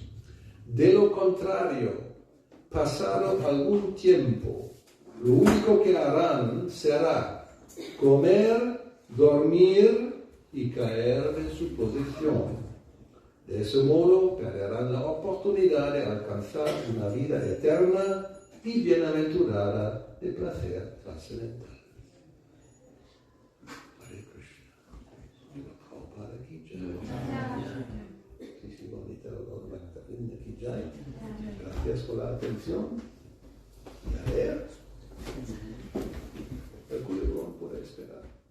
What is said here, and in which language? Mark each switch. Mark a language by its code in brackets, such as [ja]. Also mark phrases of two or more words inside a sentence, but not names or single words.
[es] De lo contrario, pasado algún tiempo, lo único que harán será comer, dormir y caer de su posición. De ese modo perderán la oportunidad de alcanzar una vida eterna y bienaventurada de placer trascendental. [sa] हरे कृष्ण. [hi] प्रभुपाद की जय. [es] Sí, bonita [hi] भक्तिविनोद की जय. [es] Gracias por la atención. Y a ver. El culebrón puede esperar.